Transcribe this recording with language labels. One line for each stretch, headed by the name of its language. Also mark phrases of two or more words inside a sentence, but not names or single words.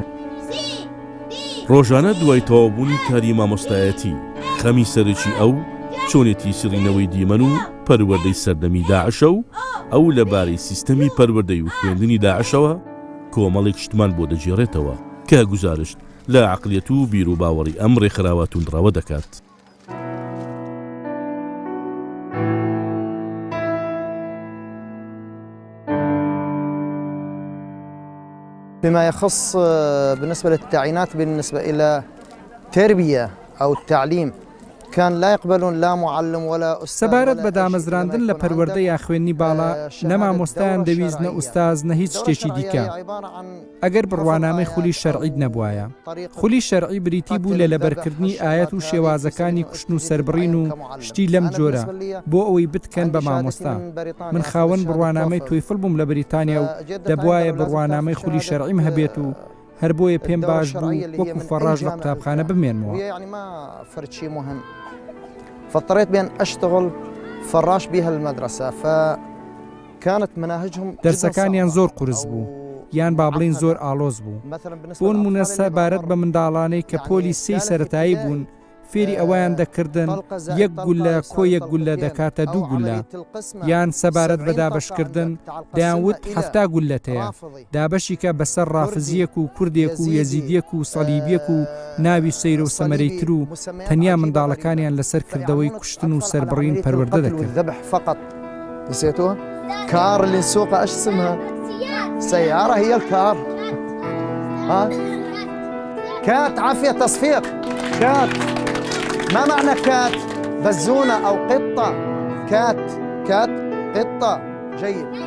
Central Kurdish: ڕۆژانە دوای تەواوبوونی کاری مامۆستایەتی خەمی سەرەکی ئەو چۆنێتی سڕینەوەی دیمەن و پەروەردەی سەردەمی داعشە و ئەو لەبارەی سیستەمی پەروەردەی و خوێندنی داعشەوە کۆمەڵێک شتمان بۆ دەجێڕێتەوە کە گوزارشت لە عەقلیەت و بیر و باوەڕی ئەم ڕێکخراوە توندڕەوە دەکات.
Arabic: بما يخص بالنسبة للتعيينات بالنسبة إلى التربية أو التعليم كان لا يقبلون لا معلم ولا أستاذ.
Central Kurdish: سەبارەت بە دامەزراندن لە پەروەردە یا خوێندنی باڵا، نە مامۆستایان دەویست نە ئوستاز نە هیچ شتێکی دیکە. ئەگەر بڕوانامەی خولی شەرعیت نەبوایە. خولی شەرعی بریتی بوو لە لەبەرکردنی ئاەت و شێوازەکانی کوشتن و سەربڕین و شتی لەم جۆرە بۆ ئەوەی بتکەن بە مامۆستا. من خاوەن بڕوانامەی تۆیفڵ بووم لە بریتانیا و دەبوایە بڕوانامەی خولی شەرعیم هەبێت و هەر بۆیە پێم باش بوو وەکو فەڕاژ لە قوتابخانە بمێنمەوە.
Arabic: فاضطريت بأن أشتغل فراش بها المدرسة، فكانت مناهجهم
Central Kurdish: دەرسەکانیان زۆر قورس بوو، یان با بڵین زۆر ئالۆز بوو. بۆ نمونە سەبارەت بە منداڵانەی کە پۆلی سێی سەرەتایی بوون، فێری ئەویان دەکردن یەک گولە کۆ یەک گولە دەکاتە دوو گولە، یان سەبارەت بە دابەشکردن دەیانوت هەفتا گولەتەیە، دابەشیکە بەسەر ڕافزیەک و کوردێک و یەزیدیەک و سەلیبیەک و ناوی سەیرە و سەمەرەیتر و تەنیا منداڵەکانیان لەسەر کردەوەی کوشتن و سەربڕین پەروەردە دەکرد.
Arabic: نسيتوها؟ كار اللي نسوقها ايش اسمها؟ سيارة هي الكار. ها؟ كات عافية تصفيق. كات ما معنى كات؟ بزونة أو قطة. كات كات قطة. جيد.